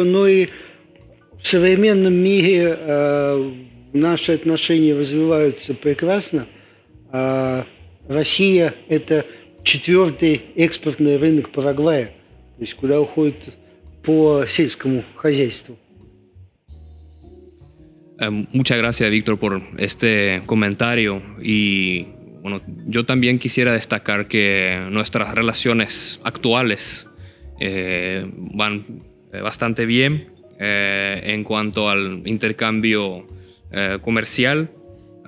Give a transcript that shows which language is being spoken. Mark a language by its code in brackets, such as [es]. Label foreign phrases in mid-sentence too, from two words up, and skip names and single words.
[ru] Но и в современном мире наши отношения развиваются прекрасно. Россия – это четвертый экспортный рынок Парагвая, то есть куда uходит по сельскому хозяйству. [es] Muchas gracias, Víctor, por este comentario. Y bueno, yo también quisiera destacar que nuestras relaciones actuales van bastante bien en cuanto al intercambio comercial.